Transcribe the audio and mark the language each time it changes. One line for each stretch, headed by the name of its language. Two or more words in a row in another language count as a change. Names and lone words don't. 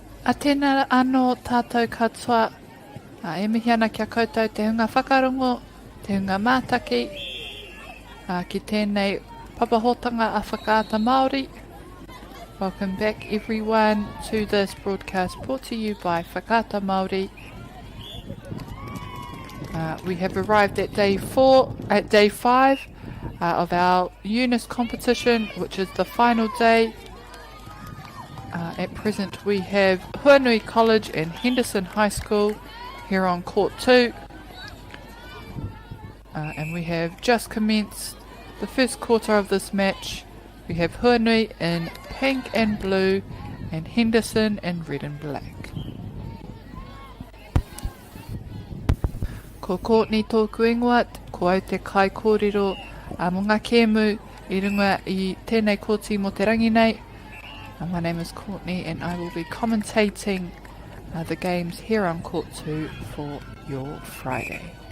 Māori: A tēnā anō tātou katoa, e mihi ana kia koutou te hunga whakarongo, te hunga mātaki, ki tēnei papahotanga a whakaata Māori.
English: Welcome back everyone to this broadcast brought to you by Whakaata Māori. We have arrived at day 5 of our UNISS competition, which is the final day. At present we have Huanui College and Henderson High School here on court 2. And we have just commenced the first quarter of this match. We have Huanui in pink and blue and Henderson in red and black.
Māori: Ko Courtney tōku ingoa, ko au te kai kōrero mō ngā kēmu I runga I tēnei kōti mō te rangi nei.
English: My name is Courtney and I will be commentating the games here on Court 2 for your Friday.